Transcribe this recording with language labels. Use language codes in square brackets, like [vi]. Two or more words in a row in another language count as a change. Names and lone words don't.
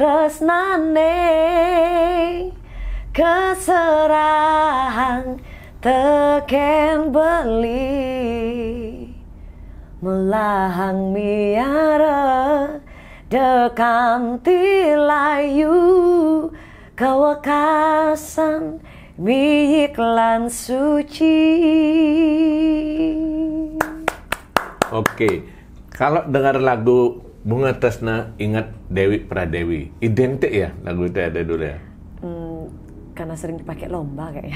[ban] tresnane keserahan teken beli melahang miara dekan tilayu kewekasan iklan suci. [id] Oke, kalau dengar lagu Bunga Tresna ingat Dewi Pradewi, identik ya lagu itu ada dulu ya? Karena sering dipakai lomba kayaknya.